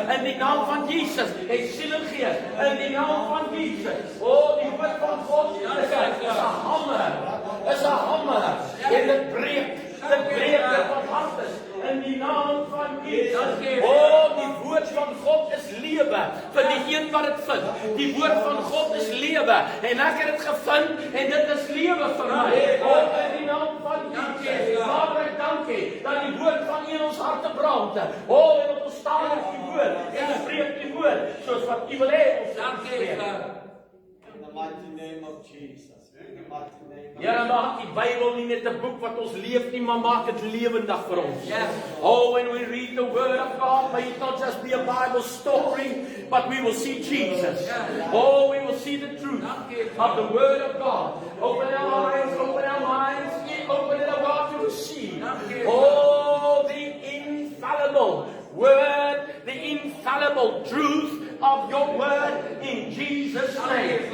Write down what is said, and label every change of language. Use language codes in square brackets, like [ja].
[af] In die naam van Jesus, het siel en gees. In die naam van Jesus. Oh, die woord van God is 'n hamer, is 'n hamer, en dit breek dit van hartes, in die naam van Jesus. Oh, die woord van God is lewe, vir die een wat dit vind. Die woord van God is lewe, en ek het dit gevind, en dit is lewe vir my. Oh, in die naam van Jesus. Vader, ek dank U, dat die woord van U in ons harte brand. Oh, en dat ons staan op die woord, en spreek die woord, soos wat U wil hê ons spreek. [en] In the mighty name of Jesus. [af] Ja, maak die Bybel nie net 'n boek wat ons leef nie, maar maak dit lewendig vir ons. [en] Oh, when we read the word of God, may it not just be a Bible story, but we will see Jesus. Oh, we will see the truth of the word of God. Open our eyes, open our minds, open it, oh God, to receive. Oh, the infallible word, the infallible truth of your word in Jesus' name.